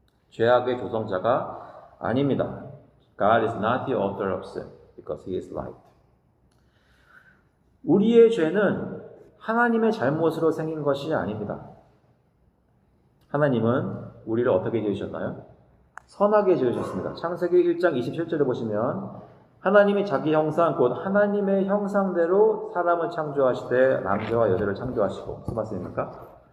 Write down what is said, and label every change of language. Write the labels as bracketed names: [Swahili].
[Korean] 죄악의 조성자가 아닙니다. [English] God is not the author of sin because He is light. [Korean] 우리의 죄는 하나님의 잘못으로 생긴 것이 아닙니다. 하나님은 우리를 어떻게 지으셨나요? 선하게 지으셨습니다. 창세기 1장 27절에 보시면 하나님이 자기 형상 곧 하나님의 형상대로 사람을 창조하시되 남자와 여자를 창조하시고 무슨 말씀입니까?